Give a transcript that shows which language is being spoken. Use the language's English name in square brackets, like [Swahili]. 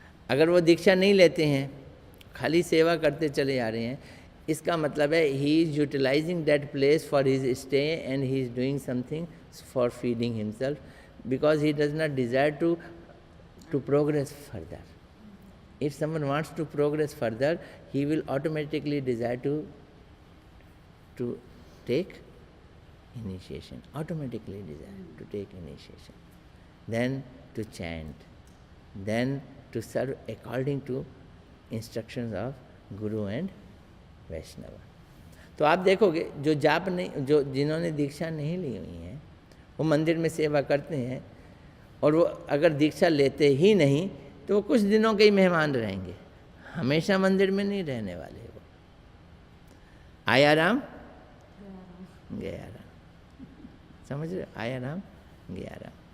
[Hindi] अगर वो दीक्षा नहीं लेते हैं, खाली सेवा करते चले जा रहे हैं, इसका मतलब है [English] He is utilising that place for his stay and he is doing something for feeding himself, because he does not desire to progress further. If someone wants to progress further, he will automatically desire to take initiation, automatically desire to take initiation, then to chant, then to serve according to instructions of Guru and Vaishnava. [Hindi] तो आप देखोगे जो जाप नहीं, जो जिन्होंने दीक्षा नहीं ली हुई है वो मंदिर में सेवा करते हैं, और वो अगर दीक्षा लेते ही नहीं तो वो कुछ दिनों के ही मेहमान रहेंगे, हमेशा मंदिर में नहीं रहने वाले। वो आया राम गया राम, समझ रहे, आया राम गया राम।